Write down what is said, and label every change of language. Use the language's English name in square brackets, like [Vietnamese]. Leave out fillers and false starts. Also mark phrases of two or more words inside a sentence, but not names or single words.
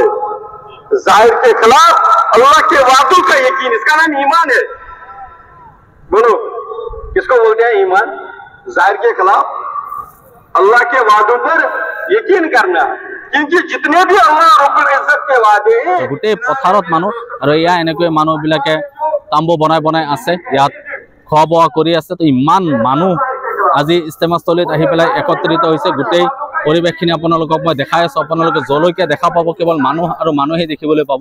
[Hindi] जाहिर के खिलाफ अल्लाह के वादों का यकीन, इसका नाम ईमान है। बोलो, किसको बोलते हैं ईमान? जाहिर के खिलाफ अल्लाह के वादों पर यकीन करना, क्योंकि जितने भी अल्लाह रब्बुल इज्जत के वादे हैं [Assamese] গোটেই পথাৰত মানুহ আৰু এয়া এনেকৈ মানুহবিলাকে তাম্বু বনাই বনাই আছে, ইয়াত খোৱা বোৱা কৰি আছে। তো ইমান মানুহ আজি ইস্তেমাস্থলীত আহি পেলাই একত্ৰিত হৈছে। গোটেই পৰিৱেশখিনি আপোনালোকক মই দেখাই আছোঁ। আপোনালোকে যলৈকে দেখা পাব কেৱল মানুহ আৰু মানুহেই দেখিবলৈ পাব।